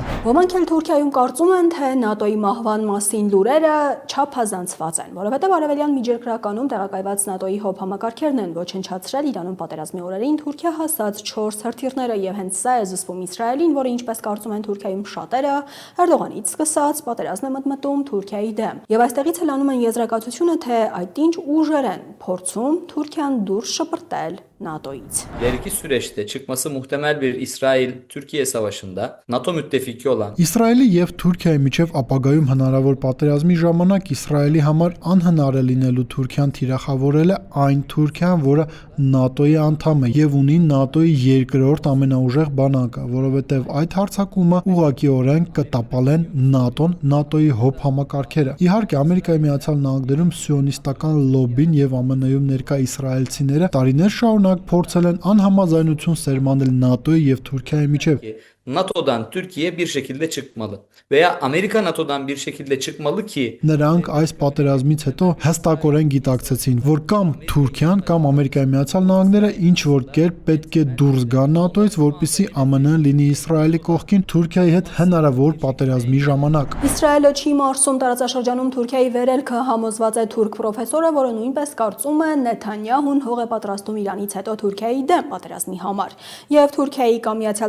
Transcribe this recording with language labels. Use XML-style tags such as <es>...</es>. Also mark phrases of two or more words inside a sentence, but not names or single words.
<hy>Ոմանք էլ Թուրքիայում կարծում են, թե ՆԱՏՕ-ի մահվան մասին լուրերը չափազանցված են, որովհետև արևելյան միջերկրականում տեղակայված ՆԱՏՕ-ի հոբ համակարգերն են ոչնչացրել Իրանում պատերազմի օրերին Թուրքիա հասած 4 հրթիռները եւ հենց սա է զսպում Իսրայելին, որը ինչպես կարծում են Թուրքիայում շատերը, Էրդողանից սկսած պատերազմ է մտմտում Թուրքիայի դեմ։ Եվ այստեղից էլ անում են եզրակացությունը, թե այդ ինչ ուժեր են փորձում Թուրքիան դուրս շպրտել NATO'yից.</hy> <tr>İleriki süreçte çıkması muhtemel bir İsrail-Türkiye savaşında NATO müttefiki olan</tr> <hy>Իսրայելի եւ Թուրքիայի միջև ապագայում հնարավոր պատերազմի ժամանակ Իսրայելի համար անհնար է լինելու Թուրքիան թիրախավորել է այն Թուրքիան, որը ՆԱՏՕ-ի անդամ է եւ ունի ՆԱՏՕ-ի երկրորդ ամենաուժեղ բանակը, որովհետեւ այդ հարձակումը ուղղակիորեն կտապալեն ՆԱՏՕ-ն, ՆԱՏՕ-ի հոբ համակարգերը։ Իհարկե, Ամերիկայի Միացյալ Նահանգներում սիոնիստական լոբբին եւ ԱՄՆ-ում ներկա իսրայելցիները տարիներ շարունակ փորձել են անհամաձայնություն սերմանել ՆԱՏՕ-ի եւ Թուրքիայի միջև։</hy> <tr>NATO'dan Türkiye bir şekilde çıkmalı veya Amerika NATO'dan bir şekilde çıkmalı ki</tr> <hy>Նրանք այս պատերազմից հետո հստակորեն գիտակցեցին, որ կամ Թուրքիան կամ Ամերիկայի Միացյալ Նահանգները ինչ որ կերպ պետք է դուրս գան ՆԱՏՕ-ից, որպեսզի ԱՄՆ-ը լինի Իսրայելի կողքին Թուրքիայի հետ հնարավոր պատերազմի ժամանակ։ Իսրայելը չի մարսում տարածաշրջանում Թուրքիայի վերելքը, համոզված է թուրք պրոֆեսորը, որը նույնպես կարծում է Նեթանյահուն հող է պատրաստում Իրանից հետո Թուրքիայի դեմ պատերազմի համար։ Եվ Թուրքիայի կամ Միացյալ</hy>